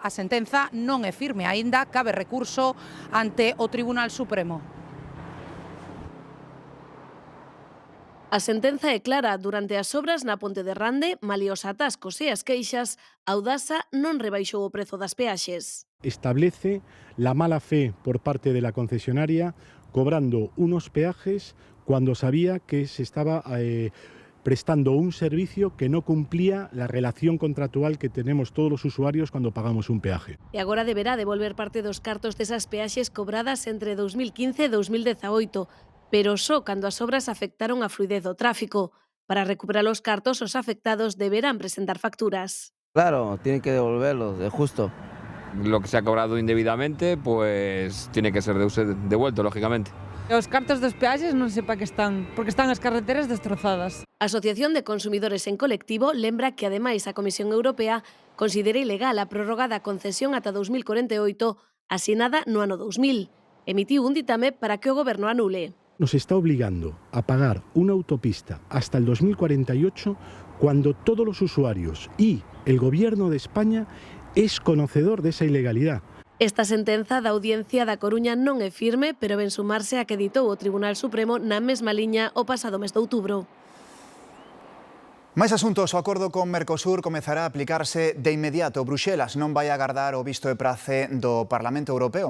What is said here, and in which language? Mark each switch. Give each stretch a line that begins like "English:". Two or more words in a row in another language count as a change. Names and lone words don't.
Galician: A sentenza non é firme aínda, cabe recurso ante o Tribunal Supremo. A sentenza é clara. Durante as obras na Ponte de Rande, malia os atascos e as queixas, Audasa non rebaixou o prezo das peaxes.
Spanish: Establece la mala fe por parte de la concesionaria cobrando unos peajes cuando sabía que se estaba prestando un servicio que no cumplía la relación contractual que tenemos todos los usuarios cuando pagamos un peaje.
Galician: E agora deberá devolver parte dos cartos desas peaxes cobradas entre 2015 e 2018, pero só cando as obras afectaron a fluidez do tráfico. Para recuperar os cartos, os afectados deberán presentar facturas.
Spanish: Claro, tienen que devolverlos, es justo. Lo que se ha cobrado indebidamente, pues tiene que ser devuelto, lógicamente.
Galician: Os cartos dos peaxes non sei para que están, porque están as carreteras destrozadas. A Asociación de Consumidores en Colectivo lembra que, ademais, a Comisión Europea considera ilegal a prórroga da concesión ata 2048 asinada no ano 2000. Emitiu un ditame para que o Goberno anule.
Spanish: Nos está obligando a pagar una autopista hasta el 2048 cuando todos los usuarios y el Gobierno de España es conocedor de esa ilegalidad.
Galician: Esta sentenza da Audiencia da Coruña non é firme, pero ven sumarse a que ditou o Tribunal Supremo na mesma liña o pasado mes de outubro. Máis asuntos. O acordo con Mercosur comezará a aplicarse de inmediato. Bruxelas non vai agardar o visto de prace do Parlamento Europeo.